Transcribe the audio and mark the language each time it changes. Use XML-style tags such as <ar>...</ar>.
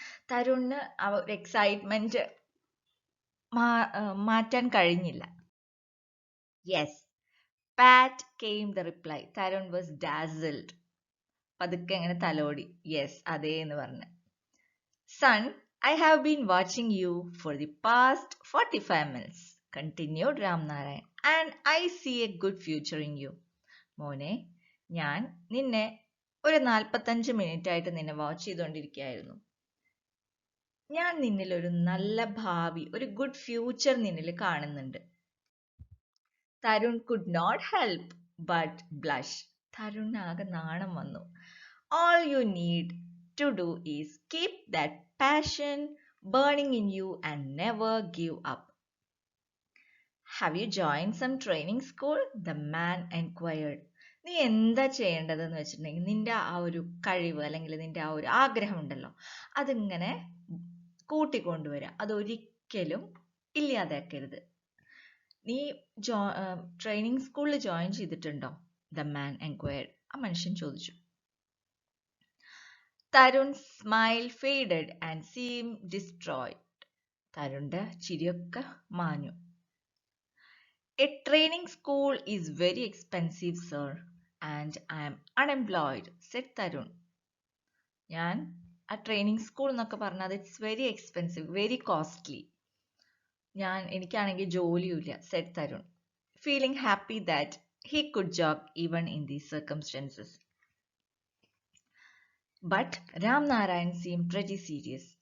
<ml>തരുണിന് ആ ഒരു എക്സൈറ്റ്മെന്റ് മാറ്റാൻ കഴിഞ്ഞില്ല.</ml> <en>Yes, pat came the reply. Tarun was dazzled.</en> <ml>പതുക്കെ അങ്ങനെ തലോടി. യെസ്, അതേ എന്ന് പറഞ്ഞു.</ml> <en>Son, I have been watching you for the past 45 minutes. Continued Ram Narayan, and I see a good future in you.</en> <ml>മോനെ, ഞാൻ നിന്നെ ഒരു 45 മിനിറ്റ് ആയിട്ട് നിന്നെ വാച്ച് ചെയ്തുകൊണ്ടിരിക്കുകയായിരുന്നു. ഞാൻ നിന്നിൽ ഒരു നല്ല ഭാവി, ഒരു ഗുഡ് ഫ്യൂച്ചർ നിന്നിൽ കാണുന്നുണ്ട്.</ml> <en>Tarun could not help but blush.</en> <ml>തരുണിനാകെ നാണം വന്നു.</ml> <en>All you need to do is keep that passion burning in you and never give up. Have you joined some training school? The man enquired.</en> <ml>നീ എന്താ ചെയ്യേണ്ടതെന്ന് വെച്ചിട്ടുണ്ടെങ്കിൽ, നിന്റെ ആ ഒരു കഴിവ് അല്ലെങ്കിൽ നിന്റെ ആ ഒരു ആഗ്രഹം ഉണ്ടല്ലോ, അതിങ്ങനെ കൂട്ടിക്കൊണ്ടുവരിക. അതൊരിക്കലും ഇല്ലാതാക്കരുത്. നീ ട്രെയിനിങ് സ്കൂളിൽ ജോയിൻ ചെയ്തിട്ടുണ്ടോ?</ml> <en>The man enquired.</en> <ml>ആ മനുഷ്യൻ ചോദിച്ചു.</ml> <en>Tarun smile faded and seem destroyed.</en> <ml>തരുണിന്റെ ചിരിയൊക്കെ മാഞ്ഞു.</ml> <en>A training school is very expensive, sir, and I am unemployed, said Tarun.</en> <ml>ഞാൻ ആ ട്രെയിനിങ് സ്കൂൾ എന്നൊക്കെ പറഞ്ഞാൽ</ml> <en>It's very expensive, very costly.</en> <ml>എനിക്കാണെങ്കിൽ ജോലിയുമില്ല,</ml> <en>said Tarun, feeling happy that he could job even in these circumstances. But Ram Narayan seemed pretty serious.</en>